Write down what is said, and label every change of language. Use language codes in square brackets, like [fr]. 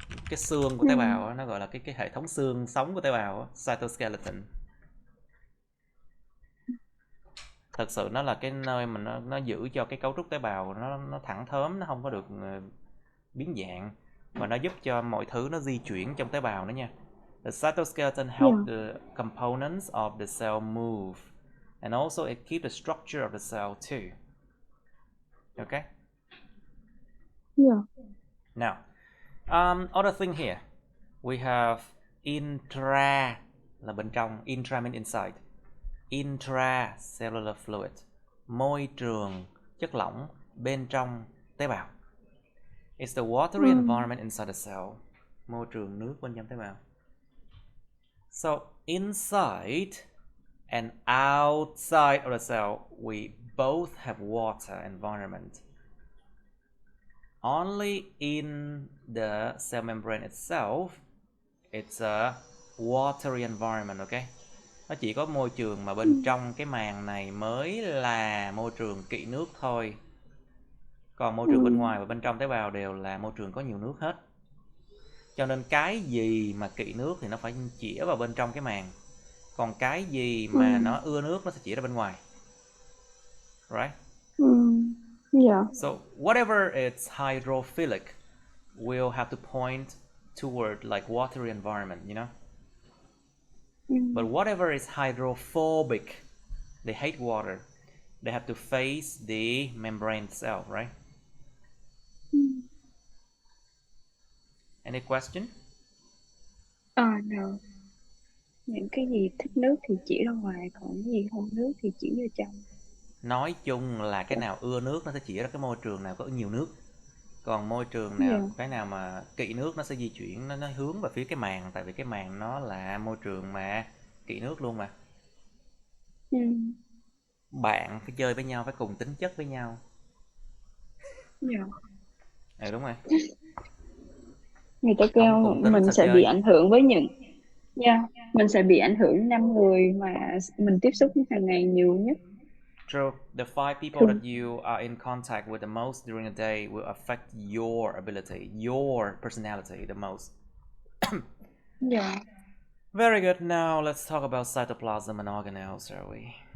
[vi] Cái xương của tế bào đó, nó gọi là cái hệ thống xương sống của tế bào đó, cytoskeleton. Thật sự nó là cái nơi mà nó giữ cho cái cấu trúc tế bào nó thẳng thớm, nó không có được biến dạng. và nó giúp cho mọi thứ nó di chuyển trong tế bào nữa nha. [en] The cytoskeleton help the components of the cell move, and also it keeps the structure of the cell too. Okay. Yeah. Now, other thing here, we have intra [vi] là bên trong, [en] intra means inside, intracellular fluid, [vi] môi trường chất lỏng bên trong tế bào. [en] It's the watery environment inside the cell, [vi] môi trường nước bên trong tế bào. [en] So inside and outside of the cell, we both have water environment. Only in the cell membrane itself, it's a watery environment, okay? [vi] Nó chỉ có môi trường mà bên trong cái màng này mới là môi trường kỵ nước thôi. Còn môi trường bên ngoài và bên trong tế bào đều là môi trường có nhiều nước hết. Cho nên cái gì mà kỵ nước thì nó phải chĩa vào bên trong cái màng. Còn cái gì mà nó ưa nước nó sẽ chĩa ra bên ngoài. [en] Right? Yeah. So whatever is hydrophilic will have to point toward like watery environment, you know? But whatever is hydrophobic, they hate water, they have to face the membrane itself, right? Any question? No. [vi] Những cái gì thích nước thì chỉ ra ngoài, còn cái gì không nước thì chỉ vào trong. Nói chung là cái nào ưa nước nó sẽ chỉ ra cái môi trường nào có nhiều nước. Còn môi trường nào, cái nào mà kỵ nước nó sẽ di chuyển, nó hướng về phía cái màng. Tại vì cái màng nó là môi trường mà kỵ nước luôn mà. Bạn phải chơi với nhau, phải cùng tính chất với nhau. Đúng rồi. Người ta kêu mình sẽ bị ảnh hưởng với những mình sẽ bị ảnh hưởng 5 người mà mình tiếp xúc hàng ngày nhiều nhất. [en] True. The 5 people that you are in contact with the most during the day will affect your ability, your personality the most. Very good. Now let's talk about cytoplasm and organelles, shall we?